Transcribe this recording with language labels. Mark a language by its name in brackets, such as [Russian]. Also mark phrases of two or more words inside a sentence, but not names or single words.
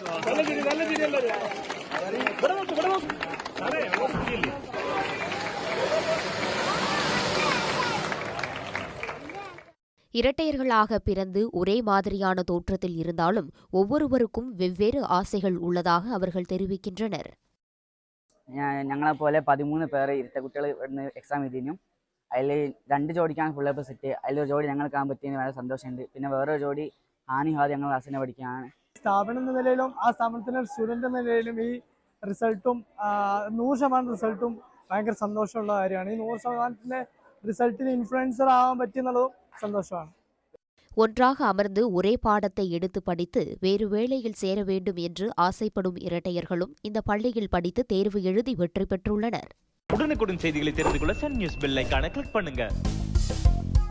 [Tamil] இரட்டையர்களாக பிறந்து ஒரே மாதிரியான தோற்றத்தில் இருந்தாலும் ஒவ்வொருவருக்கும் வெவ்வேறு ஆசைகள் உள்ளதாக அவர்கள் தெரிவிக்கின்றனர். [Malayalam] ഞങ്ങളെ പോലെ 13 പേര് ഇരട്ട കുട്ടികൾ ഇവിടുന്ന് എക്സാം എഴുതിനും അതിൽ 2 ജോഡിക്കാണ് [English] full A plus [Malayalam] കിട്ടിയത്. അതിലൊരു ജോഡി ഞങ്ങൾക്കാൻ പറ്റിയതിന് വളരെ സന്തോഷമുണ്ട്. പിന്നെ വേറൊരു ജോഡി ഹാനിഹാദ് ഞങ്ങൾ ക്ലാസ്സിനെ പഠിക്കുകയാണ്. സ്ഥാപനം എന്ന നിലയിലും ആ സ്ഥാപനത്തിൻ്റെ സ്റ്റുഡൻ്റ് എന്ന നിലയിലും ഈ റിസൾട്ടും 100% റിസൾട്ടും ഭയങ്കര സന്തോഷമുള്ള കാര്യമാണ്. ഈ 100%ൻ്റെ റിസൾട്ടിന് ഇൻഫ്ലുവൻസർ ആവാൻ പറ്റിയെന്നുള്ളതും சந்தோஷம். [Tamil] ஒன்றாக அமர்ந்து ஒரே பாடத்தை எடுத்து படித்து வேறு வேளையில் சேர வேண்டும் என்று ஆசைப்படும் இரட்டையர்களும் இந்த பள்ளியில் படித்து தேர்வு எழுதி வெற்றி பெற்றுள்ளனர். உடனுக்குடன் செய்திகளை தெரிந்து கொள்ள சன் நியூஸ் [English] bell icon click [Tamil] பண்ணுங்க.